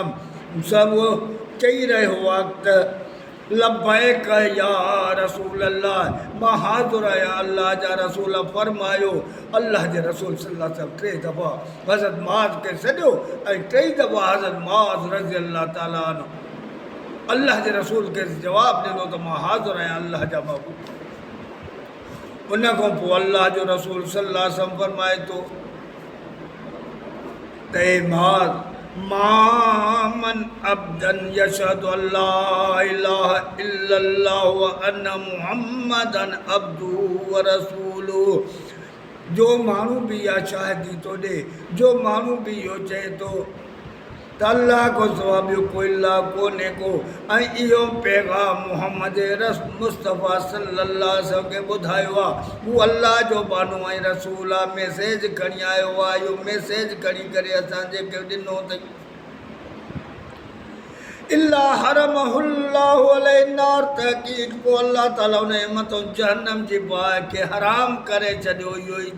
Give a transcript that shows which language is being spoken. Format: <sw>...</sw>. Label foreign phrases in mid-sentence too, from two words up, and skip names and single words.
<sd>सभु चई रहियो आहे त</sd> <ar>لبيك يا رسول الله</ar> <sd>मां हाज़ुर आहियां अल्लाह जा रसूल फरमायो अल्लाह जे रसूल</sd> <ar>صلى الله عليه وسلم</ar> <sd>3 दफ़ा हज़रत माज़ खे सॾियो ऐं 3 दफ़ा हज़रत माज़</sd> <ar>رضي الله تعالى عنه</ar> <sd>अल्लाह जे रसूल खे जवाबु ॾिनो त मां हाज़ुर आहियां अल्लाह जा महबूब उन खां पोइ अल्लाह जो रसूल</sd> <ar>صلى الله عليه وسلم</ar> <sd>फरमाए थो</sd> <ar>त ए माज़ ما من عبد يشهد أن لا إله إلا الله وأن محمدا عبده ورسوله जो</ar> <sd>माण्हू बि इहा शाहिदी थो ॾे जो माण्हू बि इहो चए थो त अल्लाह खां सवाइ ॿियो कोई अल्लाह कोन्हे को ऐं इहो पैगाम मुहम्मद मुस्तफ़ा</sd> <ar>صلى الله عليه وسلم</ar> <sd>खे ॿुधायो आहे हू अल्लाह जो बानो ऐं रसूल आहे मैसेज खणी आयो आहे इहो मैसेज खणी करे असांजे खे ॾिनो अथई</sd> <ar>إلا حرمه الله عليه النار</ar> <sd>तहक़ीक़ पोइ अल्लाह ताला उन जे मथां जहन्नम जी बाहि खे हराम करे छॾियो इहो ई</sd>